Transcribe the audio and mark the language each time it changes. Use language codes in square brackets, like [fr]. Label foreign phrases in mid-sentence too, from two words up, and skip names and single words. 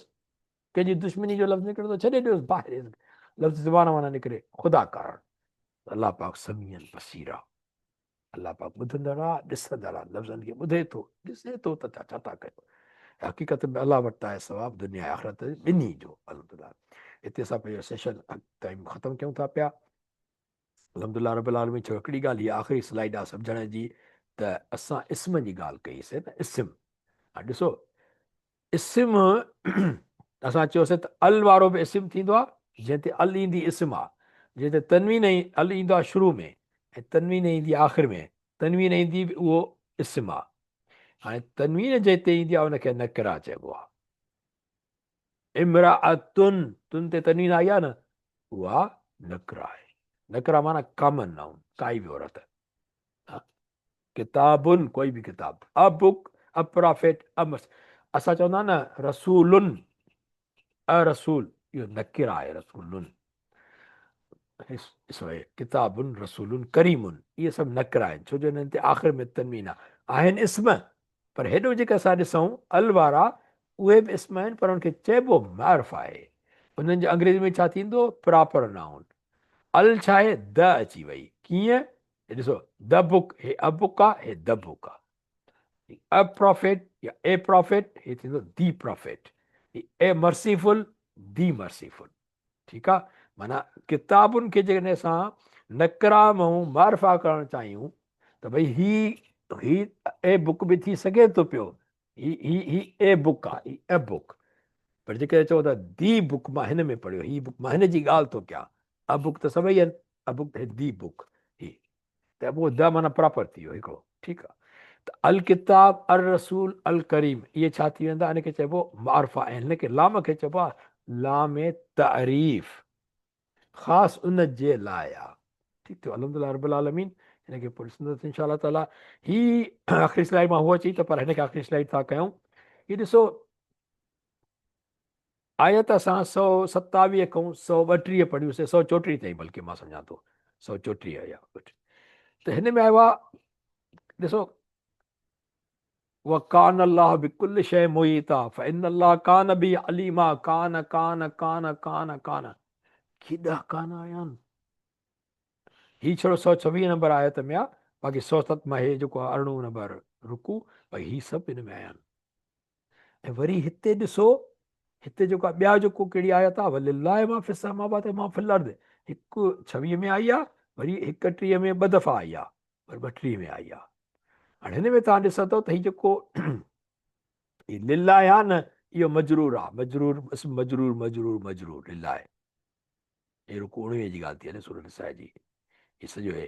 [sd] कंहिंजी दुश्मनी जो लफ़्ज़ निकिरे थो छॾे ॾियोसि, ॿाहिरि लफ़्ज़ ज़ुबान मां न निकिरे ख़ुदा कारण। अलाह पाक [ar] سميعا بصيرا, [sd] अलाह पाक ॿुधंदड़ आहे, ॾिसंदड़ आहे, लफ़्ज़नि खे ॿुधे थो, ॾिसे थो त छा था कयो। हक़ीक़त में अलाह वटि आहे सवाबु दुनिया आख़िरत ॿिन्ही जो। अल्हम्दुलिल्लाह हिते असां पंहिंजो [en] session time [sd] ख़तमु कयूं था पिया। [ar] الحمد لله رب العالمين. [sd] छो हिकिड़ी ॻाल्हि इहा आख़िरी स्लाइड आहे सम्झण जी, त असां इस्म जी ॻाल्हि कईसीं न, इस्म। हा ॾिसो इस्म असां चयोसीं त अल वारो बि इस्म थींदो आहे, जंहिं ते अल ईंदी इस्म आहे, जंहिं ते तनवीन अल ईंदो आहे शुरू में ऐं तनवीन ईंदी आहे आख़िर में, तनवीन ईंदी उहो इस्म आहे। हाणे तनवीन जे हिते ईंदी आहे उनखे नकिरा चइबो आहे। इमराअतुन, तुन ते तनवीन आई आहे न, उहा नकिरा आहे। नकिरा माना [en] common noun, [sd] काई बि औरत। किताबुन, कोई बि किताब, [en] a book, a prophet, [sd] असां चवंदा न रसूलुन, अ रसूल, इहो नकिरा आहे। [ar] رسولٌ، كتابٌ، رسولٌ، كريمٌ, [sd] इहे सभु नकिरा आहिनि, छो जो हिननि ते आख़िर में तनवीन आहे। आहिनि इस्म पर हेॾो जेके असां ॾिसूं अल वारा उहे बि इस्म आहिनि, पर उनखे चइबो मार्फ आहे। उन्हनि जे अंग्रेज़ी में छा थींदो, [en] proper noun. [sd] अल छा आहे, द अची वई। कीअं, हे ॾिसो, [en] the book, [sd] हे [en] a book [sd] आहे, हे [en] the book [sd] आहे। [en] a prophet [sd] या [en] a prophet, [sd] हे थींदो [en] the prophet. a merciful, the merciful. [sd] ठीकु आहे। माना किताबुनि खे जेकॾहिं असां नकराम ऐं मार्फा करणु चाहियूं त भई ही [en] a book [sd] बि थी सघे थो पियो, ही [en] a book [sd] आहे, ही [en] a book. [sd] पर जेकॾहिं चओ त [en] the book [sd] मां हिन में पढ़ियो, ही बुक मां हिन जी ॻाल्हि थो कयां, [en] a book [sd] त सभई आहिनि, [en] a book the book, [sd] ही त पोइ द माना प्रॉपर थी वियो हिकिड़ो। ठीकु आहे। त [ar] الكتاب، الرسول، الكريم, [sd] इहे छा थी वेंदा, हिनखे चइबो मार्फा ऐं हिनखे लाम खे चइबो आहे लाम तारीफ़, ख़ासि उन जे लाइ आहे। ठीकु थियो, [ar] الحمد لله رب العالمين. [sd] हिनखे पोइ ॾिसंदासीं [ar] إن شاء الله تعالى. [sd] ही आख़िरी स्लाइड मां हुअ अची त पर हिनखे आख़िरी स्लाइड था कयूं। हीअ ॾिसो, आयत असां 127 खां 132 पढ़ियूंसीं, 134 ताईं बल्कि मां सम्झां थो, 134 या त हिन में आयो आहे, ॾिसो, [ar] وكان الله بكل شيء محيطا فإن الله كان به عليما، كان كان كان كان كان, [sd] केॾा कान आया आहिनि। ही छड़ो 126 नंबर आयत में आहे, बाक़ी 107 मां हे जेको आहे 98 नंबर रुकू, भई ही सभु हिन में आया आहिनि। ऐं वरी हिते ॾिसो, हिते जेको आहे ॿिया जेको कहिड़ी आयत आहे, [ar] ولله ما في السماوات ما في الأرض, [sd] हिकु 26 में आई आहे, वरी 31 में 2 दफ़ा आई आहे, वरी 32 में आई आहे। हाणे हिन में तव्हां ॾिसंदव त हीउ जेको लिल्लाहि आहे न, इहो मजरूर आहे, मजरूर मजरूर मजरूर मजरूर लिल्लाहि। हे रुकू 19 जी ॻाल्हि थी आहे सूरत निसा जी, हे सॼो हे।